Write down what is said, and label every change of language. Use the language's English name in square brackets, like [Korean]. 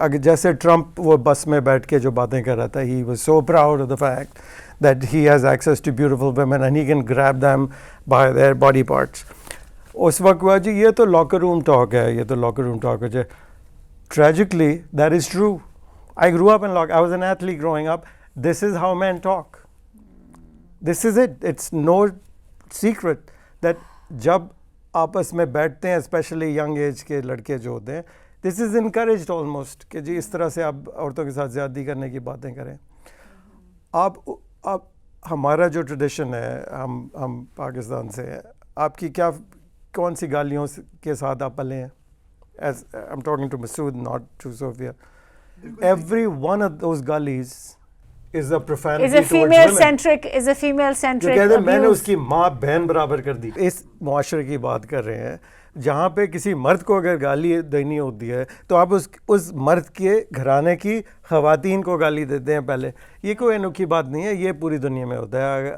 [Urdu] اگر جیسے ٹرمپ وہ بس میں بیٹھ کے جو باتیں کر رہا تھا, [English] he was so proud of the fact that he has access to beautiful women and he can grab them by their body parts. [Urdu] اس وقت ہوا جی یہ تو لاکر روم ٹاک ہے, یہ تو لاکر روم ٹاک ہے. [English] Tragically, that is true. I grew up in I was an athlete growing up. This is how men talk. This is it. It's no secret that جب آپس میں بیٹھتے ہیں, especially young age کے لڑکے جو ہوتے ہیں, دس از انکریجڈ آلموسٹ کہ جی اس طرح سے آپ عورتوں کے ساتھ زیادتی کرنے کی باتیں کریں. آپ ہمارا جو ٹریڈیشن ہے, ہم پاکستان سے ہیں, آپ کی کون سی گالیوں کے ساتھ آپ پلے ہیں؟ As I'm talking to Masood, not to Sophia. Every one of those gullies is a profanity is a female centric [Urdu] جو کہتے ہیں میں نے اس کی ماں بہن برابر کر دی. اس معاشرے کی بات کر رہے ہیں جہاں پہ کسی مرد کو اگر گالی دینی ہوتی ہے تو آپ اس مرد کے گھرانے کی خواتین کو گالی دیتے ہیں پہلے. یہ کوئی انوکھی بات نہیں ہے, یہ پوری دنیا میں ہوتا ہے.